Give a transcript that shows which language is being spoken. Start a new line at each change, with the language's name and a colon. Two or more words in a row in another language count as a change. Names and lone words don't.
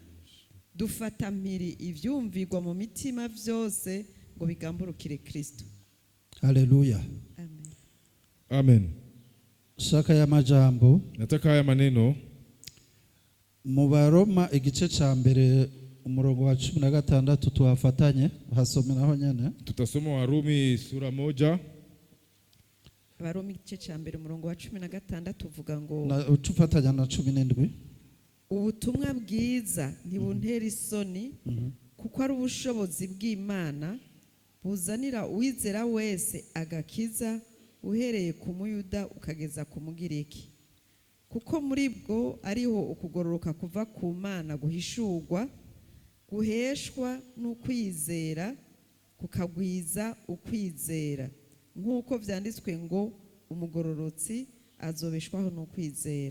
Rundi: Dufata mpiri ivyumvirwa mu mitima vyose ngo bigamburukire Kristo. haleluya, Amen. Amen. shaka ya majambo
Swahili: Nataka haya maneno
Rundi: mu Baroma igice ca mbere umurongo wa 16 tuhafatanye, hasomeraho nyene.
Swahili: tutasoma Warumi sura 1.
Rundi: Abaroma igice ca mbere umurongo wa 16 uvuga ngo Tufatanya na 17. ubutumwa bwiza ntibuntera isoni, kuko ari ubushobozi bw'Imana buzanira uwizera wese agakiza, uhereye ku Muyuda ukageza ku Mugiriki, kuko muri bwo ariho ukugororoka kuva ku Mana guhishurwa, guheshwa n'ukwizera, kukagwiza ukwizera, nk'uko vyanditswe ngo umugororotsi azobeshwaho n'ukwizera.